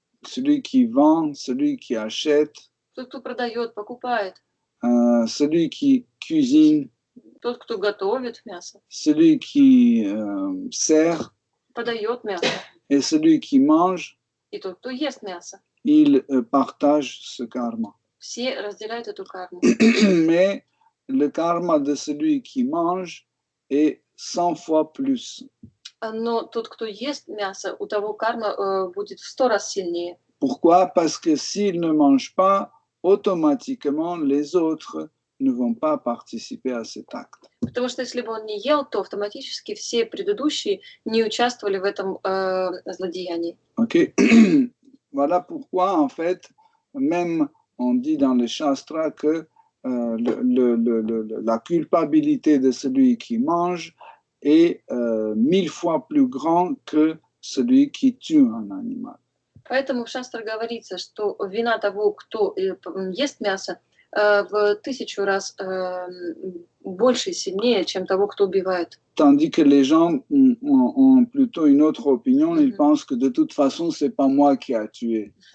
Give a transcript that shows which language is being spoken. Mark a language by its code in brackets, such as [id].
[fr] celui qui vend, celui qui achète, [ru] тот, кто продает, покупает, [fr] celui qui cuisine, [ru] тот, кто готовит мясо, [fr] celui qui sert [ru] подает мясо, [fr] et celui qui mange, [ru] и тот, кто ест мясо. [fr] ils partagent ce karma. [ru] Все разделяют эту карму. [fr] Mais le karma de celui qui mange est 100 fois plus. [ru] Но тот, кто ест мясо, у того карма будет в 100 раз сильнее. [fr] Pourquoi? Parce que s'il ne mange pas, automatiquement les autres ne vont pas participer à cet acte. [ru] Потому что если бы он не ел, то автоматически все предыдущие не участвовали в этом злодеянии. [fr] Ok. Voilà pourquoi, en fait, même on dit dans les Shastras que la culpabilité de celui qui mange est 1000 fois plus grande que celui qui tue un animal. [ru] Поэтому в Шастре говорится, что вина того, кто ест мясо, в 1000 раз больше и сильнее, чем того, кто убивает. [fr] Tandis que les gens ont plutôt une autre opinion, ils pensent que de toute façon, c'est pas moi qui a tué.